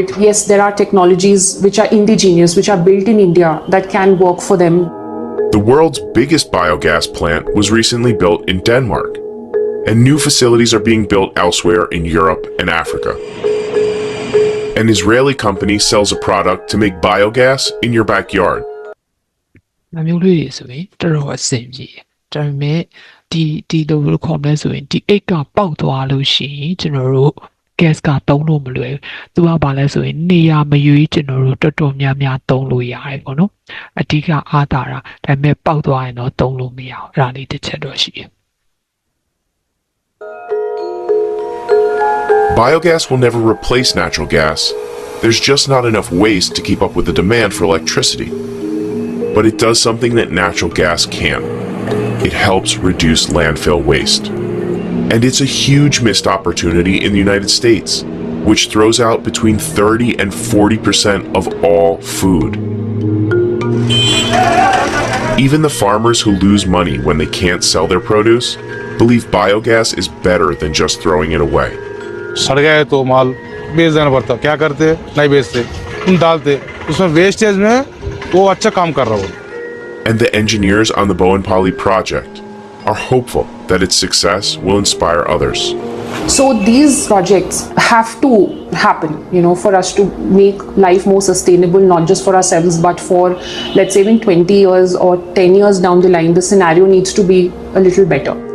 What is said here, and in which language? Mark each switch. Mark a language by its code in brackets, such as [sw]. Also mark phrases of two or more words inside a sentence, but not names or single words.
[en] Yes, there are technologies which are indigenous, which are built in India that can work for them. The world's biggest biogas plant was recently built in Denmark, and new facilities are being built elsewhere in Europe and Africa. An Israeli company sells a product to make biogas in your backyard. [my] မျိုးလေးတွေဆိုရင်တော်တော်အဆင်ပြေတယ်ဒါပေမဲ့ဒီလိုလိုခေါ်လဲဆိုရင်ဒီအိတ်ကပေါက်သွားလို့ရှိရင်ကျွန်တော်တို့ gas ကသုံးလို့မလွယ်ဘူးသူကဘာလဲဆိုရင်နေရာမရွေးကျွန်တော်တို့တော်တော်များများသုံးလို့ရတယ်ပေါ့နော်အဓိကအားသာတာဒါပေမဲ့ပေါက်သွားရင်တော့သုံးလို့မရအောင်အဲ့ဒါလေးတစ်ချက်တော့ရှိတယ် [en] Biogas will never replace natural gas. There's just not enough waste to keep up with the demand for electricity. But it does something that natural gas can't. It helps reduce landfill waste. And it's a huge missed opportunity in the United States, which throws out between 30 and 40% of all food. Even the farmers who lose money when they can't sell their produce believe biogas is better than just throwing it away. [hi] सड़ गया है तो माल बेच देना पड़ता, क्या करते नहीं बेचते, तुम डालते उसमें वेस्टेज में वो अच्छा काम कर रहा हो. [en] And the engineers on the Bowenpally project are hopeful that its success will inspire others. So these projects have to happen, for us to make life more sustainable, not just for ourselves, but for, let's say, in 20 years or 10 years down the line, the scenario needs to be a little better.